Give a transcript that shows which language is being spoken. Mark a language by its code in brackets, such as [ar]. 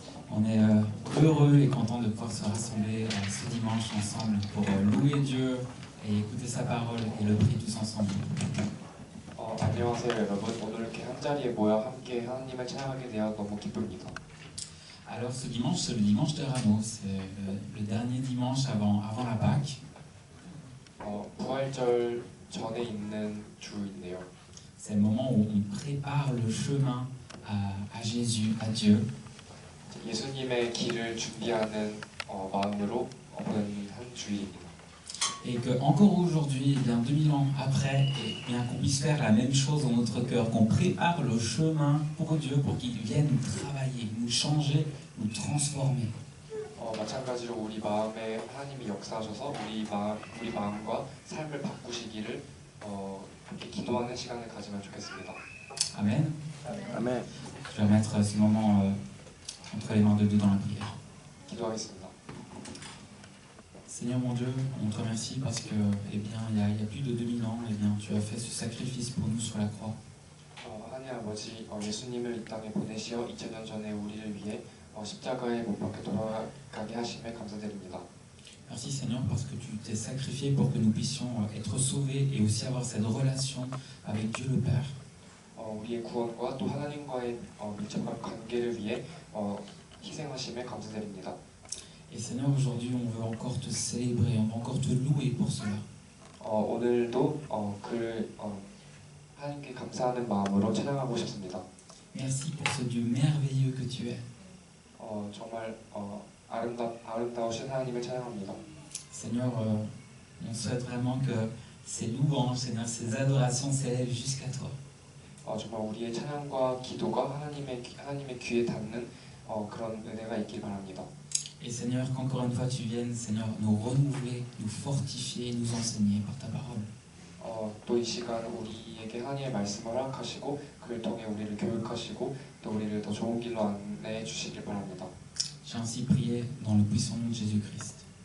[fr] On est heureux et content de pouvoir se rassembler ce dimanche ensemble pour louer Dieu et écouter sa parole et le prier tous ensemble. [ko] 안녕하세요 여러분. 오늘 이렇게 한 자리에 모여 함께 하나님을 찬양하게 되어 너무 기쁩니다. [fr] Alors ce dimanche, c'est le dimanche de Ramos, c'est le dernier dimanche avant la Pâque. [ko] 부활절 전에 있는 주인데요. [fr] C'est le moment où on prépare le chemin à Jésus, à Dieu. [ko] 예수님의 길을 준비하는 마음으로 오는 한 주일입니다. [fr] Et que encore aujourd'hui, eh bien 2000 ans après, eh bien qu'on puisse faire la même chose dans notre cœur, qu'on prépare le chemin pour Dieu, pour qu'il vienne nous travailler, nous changer, nous transformer. [ko] 마찬가지로 우리 마음에 하나님이 역사하셔서 우리 마음과 삶을 바꾸시기를 이렇게 기도하는 시간을 가지면 좋겠습니다. [fr] Amen. [ko] 아멘. [fr] Je vais mettre ce moment entre les mains de Dieu dans la prière. [ko] 기도하겠습니다. [fr] Seigneur mon Dieu, on te remercie parce que, eh bien, il y a plus de 2000 ans, eh bien, tu as fait ce sacrifice pour nous sur la croix. [ko] 하나님 아버지, 예수님을 이 땅에 보내시어 2000년 전에 우리를 위해 십자가에 못 박혀 돌아가게 하심에 감사드립니다. [fr] Merci Seigneur parce que tu t'es sacrifié pour que nous puissions être sauvés et aussi avoir cette relation avec Dieu le Père. [ko] 우리의 구원과 또 하나님과의 밀접한 관계를 위해 희생하심에 감사드립니다. [fr] Et Seigneur, aujourd'hui, on veut encore te célébrer, on veut encore te louer pour cela. [ko] 오늘도 하나님께 감사하는 마음으로 찬양하고 싶습니다. [fr] Merci pour ce Dieu merveilleux que tu es. [ko] 정말 아름다우신 하나님을 찬양합니다. [fr] Seigneur, on souhaite vraiment que ces louanges, Seigneur, ces adorations s'élèvent jusqu'à toi. [ko] 정말 우리의 찬양과 기도가 하나님의 귀에 닿는 그런 은혜가 있길 바랍니다. [fr] Et Seigneur, qu'encore une fois tu viennes, Seigneur, nous renouveler, nous fortifier, nous enseigner par ta parole. [ko] 또 이 시간 우리에게 하나님의 말씀을 허락하시고 그를 통해 우리를 교육하시고 또 우리를 더 좋은 길로 안내해 주시길 바랍니다. [fr] J'ai ainsi prié dans le puissant nom de Jésus-Christ.